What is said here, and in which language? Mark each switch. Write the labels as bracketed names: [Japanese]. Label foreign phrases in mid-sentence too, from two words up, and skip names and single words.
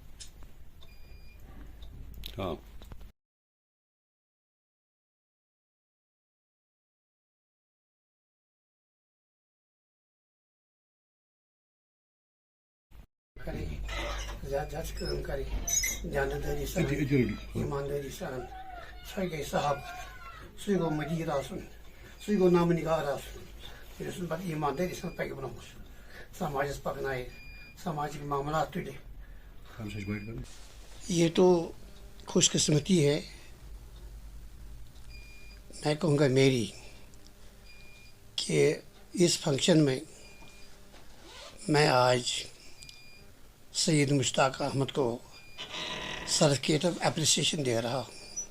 [Urdu] ہاں [Kashmiri] کرے زیادہ زیادہ کام کرے جانداری سان ایمانداری سان سہ گئی صاحب سہ گو مدیر آسن سہ گو نام نگار آسن یس پتہ ایمانداری سان پکہ برونٛہہ سماجس پکنائے سماجک معاملات تلے. [Urdu] یہ تو خوش قسمتی ہے میں کہوں گا میری کہ اس فنکشن میں میں آج سید مشتاق احمد کو [English] certificate of appreciation [Urdu] دے رہا ہوں.